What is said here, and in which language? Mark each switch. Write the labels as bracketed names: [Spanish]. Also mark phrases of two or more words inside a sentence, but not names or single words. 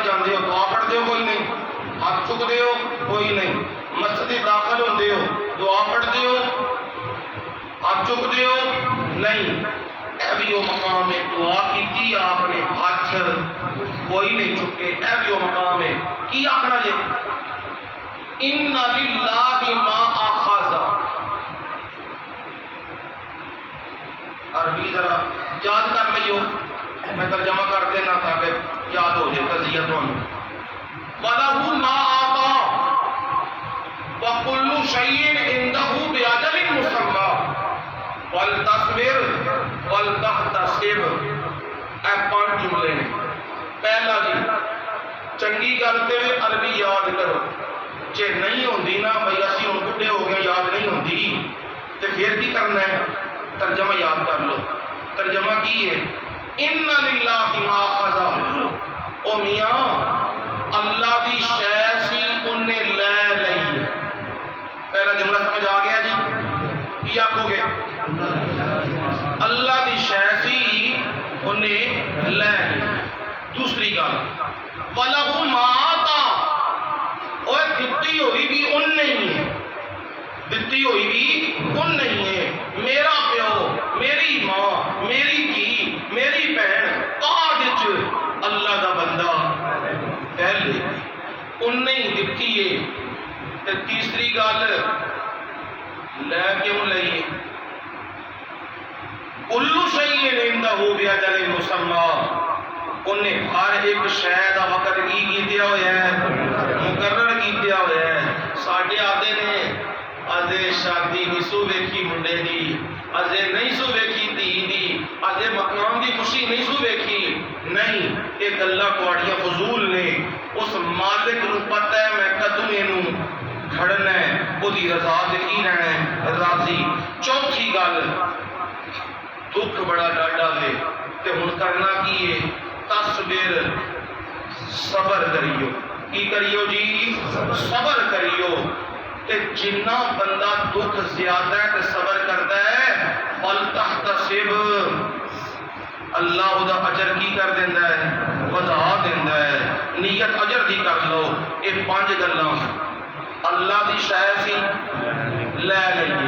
[Punjabi] جاندے ہو دعا پڑھتے ہو کوئی نہیں، ہاتھ چکتے ہو کوئی نہیں، مسجد داخل ہوتے ہو دعا پڑھتے ہو ہاتھ چکتے ہو نہیں، اے بھی وہ مقام ہے دعا کی آپ نے ہاتھ کوئی نہیں چکے، اے بھی وہ مقام ہے کی آخنا جی [Arabic] ان للہ ما اخذ، [Punjabi] عربی ذرا یاد کر لئیو، میں ترجمہ کر دینا تاکہ یاد ہو جائے تزیت میں [Arabic] وَلَهُ مَا آتَى وَكُلُّ شَيْءٍ عِندَهُ بِأَجَلٍ مُّسَمًّى وَلْتَصْبِرْ وَلْتَحْتَسِبْ، [Punjabi] اے 5 جملے نے۔ پہلا جی چنگی کرتے ہوئے عربی یاد کرو، جے نہیں ہوندی نا بھئی اسی ہن بڈھے ہو گئے یاد نہیں ہوندی تے پھر کی کرنا ہے؟ ترجمہ یاد کر لو، ترجمہ کی ہے [Arabic] ان للہ ما اخذ، [Punjabi] او میاں اللہ دی شے سی انہیں لے لئی، پہلا جملہ سمجھ آ گیا جی؟ کیا آکھو گے؟ اللہ دی شے سی انہیں لے لئی۔ دوسری گل [Arabic] وَلَهُ مَا آتَى، [Punjabi] اوہ دتی ہوئی بھی ان نہیں ہے، دتی ہوئی بھی ان نہیں ہے، میرا پیو میری ماں میری دھی میری بہن کاج اللہ دا بندہ پہلے ان نہیں دتی ہے۔ تے تیسری گل لے کیوں لئیے؟ [Arabic] کُلُّ شَيْءٍ عِندَهُ بِأَجَلٍ مُّسَمًّى، [Punjabi] انہیں ہر ایک شے دا وقت کی کیتیا ہویا ہے، مقرر کیتیا ہویا ہے۔ ساڈے آدھے نے اجے شادی نہیں سو ویکھی منڈے دی، اجے نہیں سو ویکھی دھی دی، اجے مقام دی خوشی نہیں سو ویکھی، نہیں یہ گلاں تہاڈیاں فضول نے۔ اس مالک نو پتہ ہے میں کدوں اینوں کھڑنا ہے، وہ دی رضا تے کی رہنا ہے راضی۔ چوتھی گل دکھ بڑا ڈاڈا ہے تے ہن کرنا کی ہے؟ تصبر، صبر کریو، کی کریو جی؟ صبر کریو۔ تے جنہ بندہ دکھ زیادہ ہے تے صبر کرتا ہے فَلْتَحْتَسِبْ، اللہ دا اجر کی کر دیندہ ہے؟ ودا دیندہ ہے۔ نیت اجر دی کر لو۔ یہ 5 گلاں اللہ دی شے سی لے لئیے۔